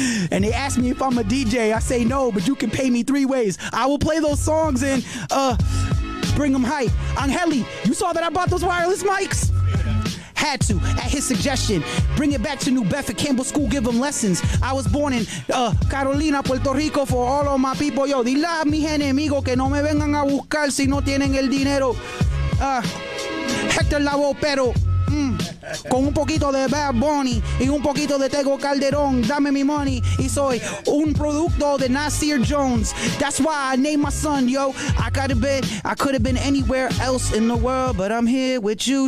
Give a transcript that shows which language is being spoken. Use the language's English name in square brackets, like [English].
[English] And they ask me if I'm a DJ. I say no, but you can pay me 3 ways. I will play those songs and bring them hype. Angeli, you saw that I bought those wireless mics? Had to, at his suggestion, bring it back to New Bedford Campbell School, give them lessons. I was born in Carolina, Puerto Rico, for all of my people. [Spanish] Yo, dile a mis enemigos que no me vengan a buscar si no tienen el dinero. Hector Lavoe, pero con un poquito de Bad Bunny y un poquito de Tego Calderón, dame mi money. Y soy un producto de Nasir Jones. [English] That's why I named my son, yo. I could have been anywhere else in the world, but I'm here with you.